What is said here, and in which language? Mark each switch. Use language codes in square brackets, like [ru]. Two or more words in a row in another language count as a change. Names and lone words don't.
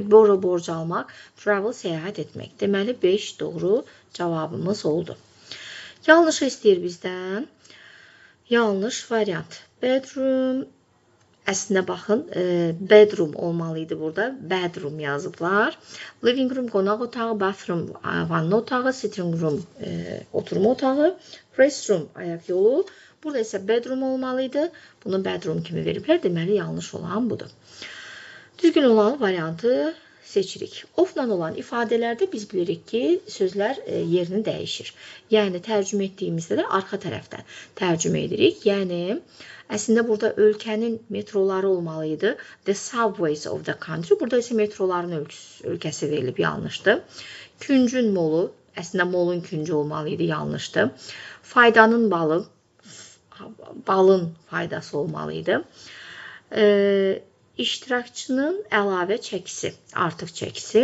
[az] Borrow, borc almaq. Travel, səyahət etmək. Deməli, 5 doğru cavabımız oldu. Yanlışı istəyir bizdən. Yanlış variant. Bedroom, əslində baxın, bedroom olmalıydı burada. Bedroom yazıblar. [en] Living room, [az] qonaq otağı, bathroom, vanna otağı, [en] sitting room, [az] oturma otağı, restroom, ayaq yolu. Burada isə bedroom olmalıydı. Bunu bedroom kimi veriblər. Deməli, yanlış olan budur. Düzgün olan variantı seçirik. Of-la olan ifadələrdə biz bilirik ki, sözlər yerini dəyişir. Yəni, tərcümə etdiyimizdə də arxa tərəfdən tərcümə edirik. Yəni, əslində burada ölkənin metroları olmalıydı. [en] The subways of the country. [az] Burada isə metroların ölkəsi verilib, yanlışdır. Küncün molu, əslində molun küncü olmalıydı, yanlışdır. Faydanın balı, balın faydası olmalıydı. İştirakçının əlavə çəkisi, artıq çəkisi.